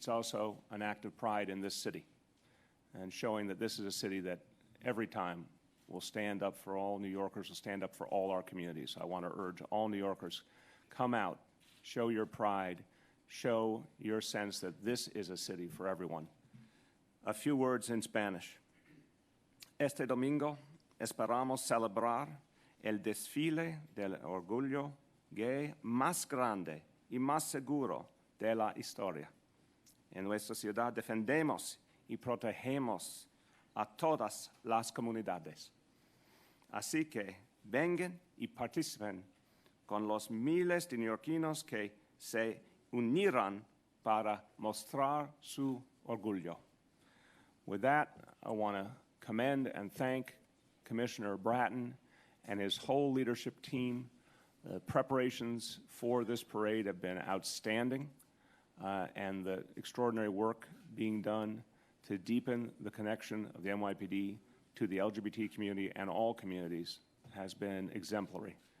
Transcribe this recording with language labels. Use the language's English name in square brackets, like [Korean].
[English] It's also an act of pride in this city and showing that this is a city that every time will stand up for all New Yorkers, will stand up for all our communities. I want to urge all New Yorkers, come out, show your pride, show your sense that this is a city for everyone. A few words in Spanish. [Spanish] Este domingo esperamos celebrar el desfile del orgullo gay más grande y más seguro de la historia. En nuestra ciudad defendemos y protegemos a todas las comunidades. Así que vengan y participen con los miles de neoyorquinos que se unirán para mostrar su orgullo. [English] With that, I want to commend and thank Commissioner Bratton and his whole leadership team. The preparations for this parade have been outstanding, and the extraordinary work being done to deepen the connection of the NYPD to the LGBT community and all communities has been exemplary.